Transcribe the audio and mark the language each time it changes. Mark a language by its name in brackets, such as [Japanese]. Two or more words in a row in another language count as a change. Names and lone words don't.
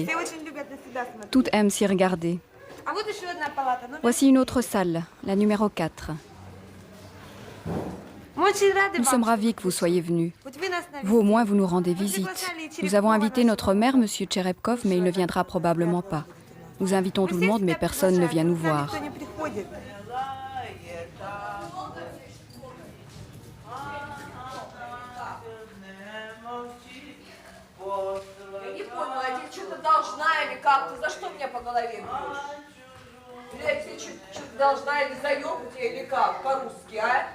[French] Toutes aiment s'y regarder. Voici une autre salle, la numéro 4. Nous sommes ravis que vous soyez venus. Vous, au moins, vous nous rendez visite. Nous avons invité notre maire, M. Tcherepkov, mais il ne viendra probablement pas. Nous invitons tout le monde, mais personne ne vient nous voir. [Russian] За что меня по голове бьешь? Я тебе что-то должна или заебать тебя, или как, по-русски, а?